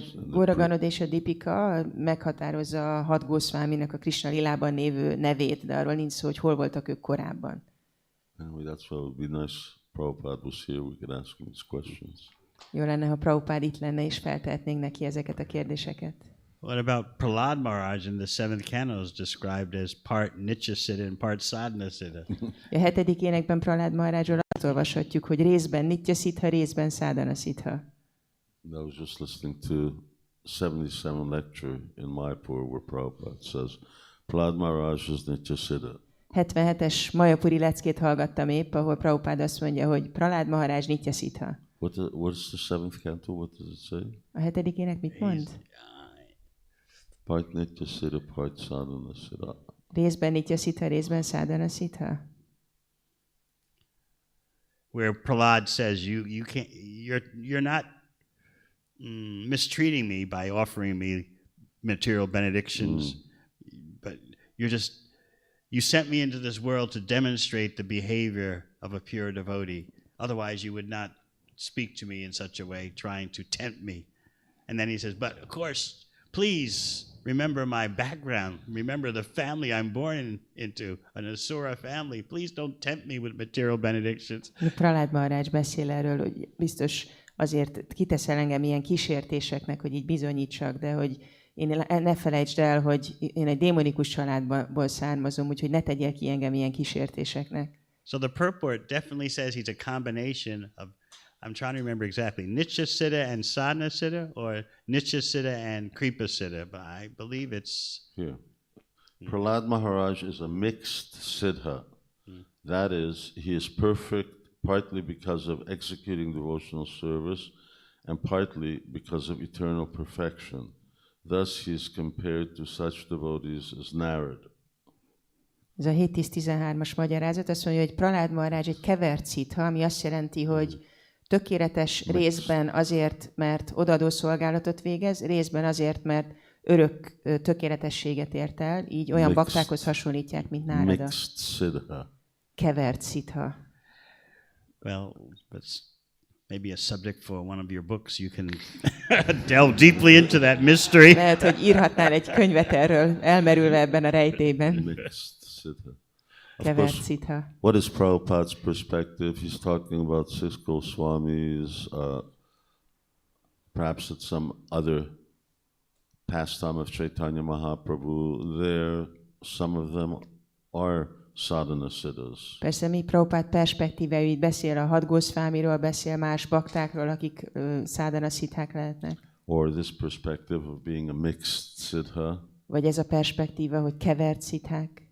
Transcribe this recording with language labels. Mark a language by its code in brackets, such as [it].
[hu] Gorganod és a Dipika meghatározza a 6 Gosvāmīnak a Krishna lilában névő nevét, de arról nincs szó, hogy hol voltak ők korábban. [en] Anyway, that's why it would be nice Prabhupada was here, we could ask him these questions. [hu] Jó lenne, ha Prabhupád itt lenne, és feltehetnénk neki ezeket a kérdéseket. [en] What about Prahlad Maharaj in the 7th canto is described as part Nityasiddha and part Sadhanasiddha? [hu] A 7. énekben Prahlad Maharajról azt olvashatjuk, hogy részben Nityasiddha, részben Sadhanasiddha. [en] I was just listening to 77 lecture in Mayapur where Prabhupada says, Prahlad Maharaj is Nityasiddha. [hu] 77-es Mayapuri leckét hallgattam épp, ahol Prabhupád azt mondja, hogy Prahlad Maharaj Nityasiddha. [en] What is the 7th canto? What does it say? [hu] A 7. ének mit mond? [en] Part Nityasiddha, part Sadhanasiddha. [hu] Részben Nityasiddha, részben Sadhanasiddha. [en] Where Prahlad says you're not mistreating me by offering me material benedictions, but you sent me into this world to demonstrate the behavior of a pure devotee. Otherwise you would not speak to me in such a way, trying to tempt me. And then he says, but of course, please remember my background. Remember the family I'm born into, an Asura family. Please don't tempt me with material benedictions. [hu] Prahlad Maharaj beszél erről, hogy biztos azért kiteszel engem ilyen kísértéseknek, hogy így bizonyítsak, de hogy én ne felejtsd el, hogy én egy démonikus családból származom, úgyhogy ne tegyél ki engem ilyen kísértéseknek. [en] So the purport definitely says he's a combination of, I'm trying to remember exactly, Nityasiddha and Sadhanasiddha, or Nityasiddha and Kripasiddha, but I believe it's... Here. Prahlad Maharaj is a mixed siddha. That is, he is perfect partly because of executing devotional service and partly because of eternal perfection. Thus he is compared to such devotees as Narad. [hu] Ez a 7.10.13-as magyarázat azt mondja, hogy Prahlad Maharaj egy kevert szitha, ami azt jelenti, hogy tökéletes részben azért, mert odaadó szolgálatot végez, részben azért, mert örök tökéletességet ért el, így olyan baktákhoz hasonlítják, mint Nárada. [en] Mixed siddha. [hu] Kevert szitha. [en] Well, that's maybe a subject for one of your books. You can delve deeply into that mystery. [hu] Lehet, hogy írhatnál egy könyvet erről, elmerülve ebben a rejtélyben. [en] Mixed siddha. [hu] Kevert szitha. [en] What is Prabhupada's perspective? He's talking about 6 Gosvāmīs, perhaps at some other pastime of Caitanya Mahaprabhu. There, some of them our sadhana siddhas. [hu] Persze mi Prabhupád perspektíváit beszél a 6 Gosvāmīról, beszél más baktákról, akik szádana szithák lehetnek. [en] Or this perspective of being a mixed siddha. [hu] Vagy ez a perspektíva, hogy kevert szithák.